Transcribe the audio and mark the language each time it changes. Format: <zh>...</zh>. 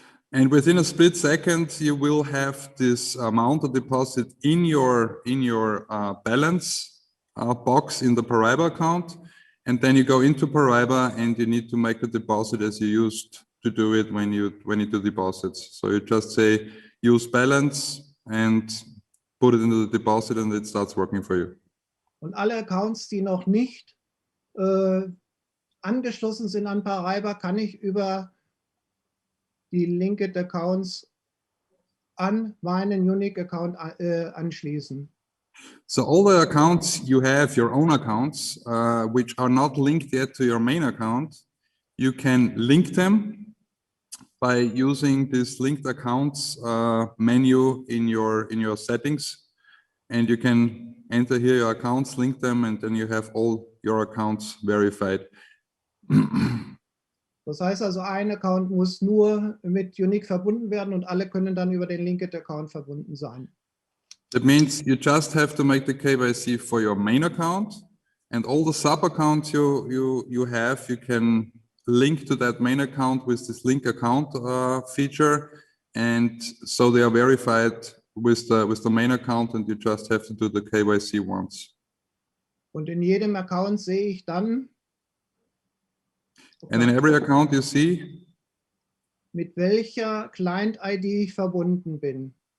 <en>And within a split second, you will have this amount of deposit in your balance box in the Paraiba account, and then you go into Paraiba and you need to make the deposit as you used to do it when you do deposits. So you just say use balance and put it into the deposit, and it starts working for you.</en> <de>Und alle Accounts, die noch nicht angeschlossen sind an Paraiba, kann ich über die Linked Accounts an meinen Unique Account anschließen.</de> <en>So all the accounts you have, your own accounts, which are not linked yet to your main account, you can link them by using this linked accounts menu in your settings, and you can enter here your accounts, link them, and then you have all your accounts verified.</en> <de>Das heißt also, ein Account muss nur mit Unique verbunden werden und alle können dann über den Linked Account verbunden sein.</de> <en>That means you just have to make the KYC for your main account, and all the sub-accounts you have, you can link to that main account with this link account feature, and so they are verified with the main account, and you just have to do the KYC once.</en> <de>Und in jedem Account sehe ich dann,</de> <en>And in every account you see</en> <de>mit welcher Client-ID ich verbunden bin.</de>